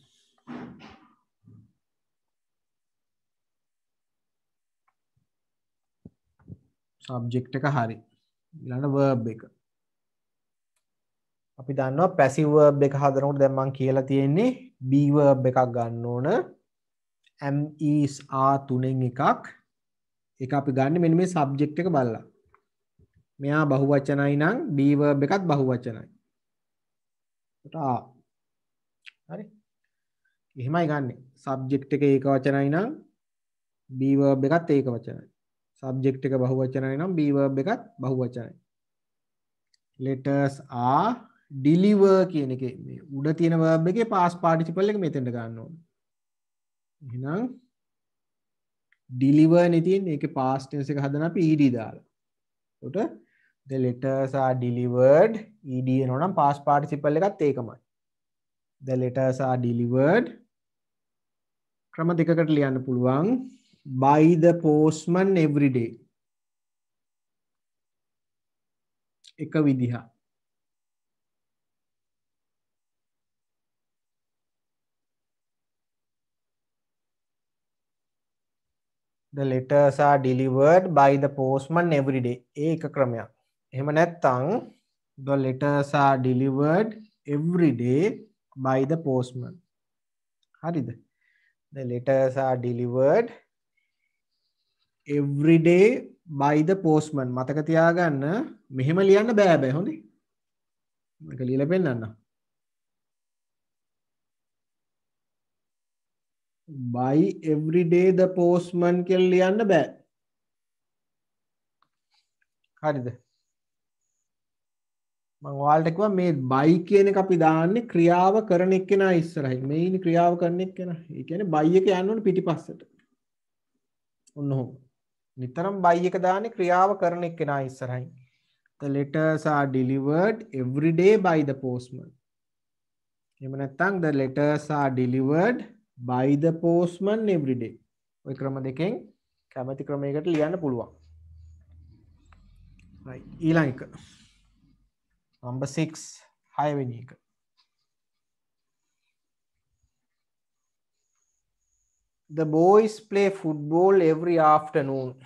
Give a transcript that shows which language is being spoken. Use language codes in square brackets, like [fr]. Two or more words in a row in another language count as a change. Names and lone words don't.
[si] subject එක හරි. ඊළඟ verb එක. අපි දන්නවා [en] passive verb [si] එක හදනකොට දැන් මම කියලා තියෙන්නේ [en] be verb [si] එකක් ගන්න ඕන. [en] am is are තුනෙන් එකක්. [si] ඒක අපි ගන්න මෙන්න මේ subject එක බලලා. මෙයා බහුවචනයි නම් [en] be verb [si] එකත් බහුවචනයි. ඒකට හරි. එහෙමයි ගන්නෙ. subject එක ඒක වචනයි නම් [en] be verb [si] එකත් ඒක වචනයි. subject එක බහුවචනයි නම් [en] be verb [si] එකත් බහුවචනයි. [en] letters are deliver [si] කියන එකේ මේ උඩ තියෙන verb එකේ [en] past participle [si] එක මෙතෙන්ට ගන්න ඕනේ. එහෙනම් deliver නේ තියෙන්නේ. ඒකේ [en] past tense [si] එක හදන අපි ed දාලා. එතකොට [en] the letters are delivered ed [si] එනවා නම් [en] past participle [si] එකත් ඒකමයි. [en] the letters are delivered [si] ක්‍රම දෙකකට ලියන්න පුළුවන්. [en] by the postman every day. [si] එක විදිහක්. [en] The letters are delivered by the postman every day. [si] ඒක ක්‍රමයක්. එහෙම නැත්නම් [en] the letters are delivered every day by the postman. [si] හරිද? [en] The letters are delivered every day by the postman. [si] මතක තියාගන්න මෙහෙම ලියන්න බෑ හොඳේ. මේක ලියලා පෙන්නන්න. [en] by every day the postman [si] කියලා ලියන්න බෑ. හරිද? මම ඔයාලට කිව්වා මේ by කියන එක අපි දාන්නේ ක්‍රියාව කරන එක්කෙනා ඉස්සරහින්. මේ ඉන්නේ ක්‍රියාව කරන එක්කෙනා. ඒ කියන්නේ by එක යන්න ඕනේ පිටිපස්සට. ඔන්න ඔහොම. නිතරම by එක දාන්නේ ක්‍රියාව කරන එක්කෙනා ඉස්සරහින්. [en] The letters are delivered every day by the postman. [si] එහෙම නැත්නම් [en] the letters are delivered by the postman every day. [si] ওই ක්‍රම දෙකෙන් කැමැති ක්‍රමයකට ලියන්න පුළුවන්. right. ඊළඟ එක. number 6 6වෙනි එක. [en] The boys play football every afternoon.